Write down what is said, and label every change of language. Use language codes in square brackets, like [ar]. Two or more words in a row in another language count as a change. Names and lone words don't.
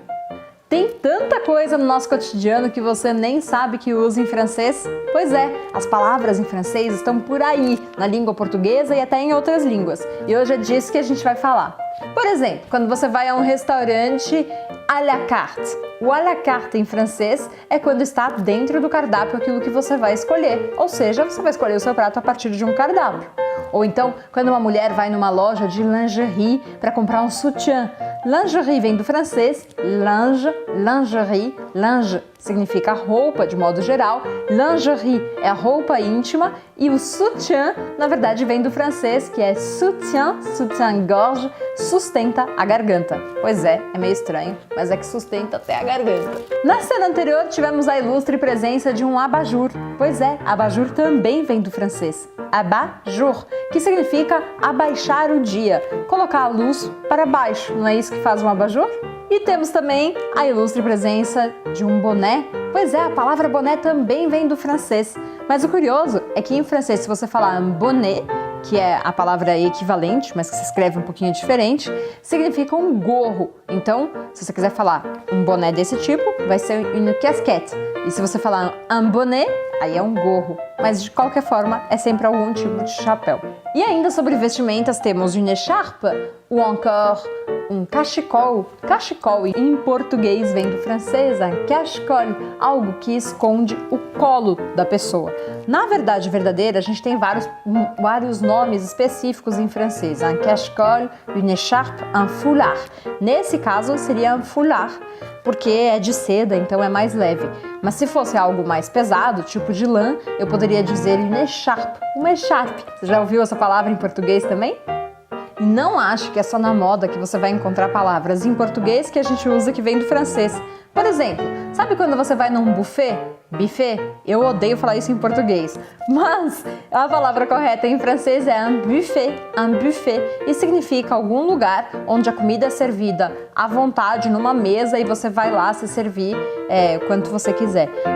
[pt] Tem tanta coisa no nosso cotidiano que você nem sabe que usa em francês? Pois é, as palavras em francês estão por aí, na língua portuguesa e até em outras línguas. E hoje é disso que a gente vai falar. Por exemplo, quando você vai a um restaurante [fr] à la carte. [pt] O [fr] à la carte [pt] em francês é quando está dentro do cardápio aquilo que você vai escolher. Ou seja, você vai escolher o seu prato a partir de um cardápio. Ou então, quando uma mulher vai numa loja de lingerie para comprar um sutiã. Lingerie vem do francês, [fr] linge, lingerie, linge [pt] significa roupa de modo geral, lingerie é a roupa íntima e o sutiã, na verdade, vem do francês, que é [fr] soutien, soutien-gorge, [pt] sustenta a garganta. Pois é meio estranho, mas é que sustenta até a garganta. Na cena anterior, tivemos a ilustre presença de um abajur. Pois é, abajur também vem do francês, abajur, que significa abaixar o dia, colocar a luz para baixo, não é isso que faz um abajur? E temos também a ilustre presença de um boné. Pois é, a palavra boné também vem do francês. Mas o curioso é que em francês, se você falar [fr] un bonnet, [pt] que é a palavra equivalente, mas que se escreve um pouquinho diferente, significa um gorro. Então, se você quiser falar um boné desse tipo, vai ser [fr] une casquette. [pt] E se você falar [fr] un bonnet, [pt] aí é um gorro. Mas de qualquer forma, é sempre algum tipo de chapéu. E ainda sobre vestimentas, temos [fr] une écharpe ou encore [pt] um cachecol. Cachecol em português vem do francês, [fr] un cache-col, [pt] algo que esconde o colo da pessoa. Na verdade verdadeira, a gente tem vários nomes específicos em francês. [fr] Un cache-col, une écharpe, un foulard. [pt] Nesse caso, seria [fr] un foulard, [pt] porque é de seda, então é mais leve. Mas se fosse algo mais pesado, tipo de lã, eu poderia dizer [fr] une écharpe, [pt] uma echarpe. Você já ouviu essa palavra em português também? E não ache que é só na moda que você vai encontrar palavras em português que a gente usa que vem do francês. Por exemplo, sabe quando você vai num buffet? Buffet? Eu odeio falar isso em português, mas a palavra correta em francês é [fr] un buffet, [pt] e significa algum lugar onde a comida é servida à vontade numa mesa e você vai lá se servir quanto você quiser.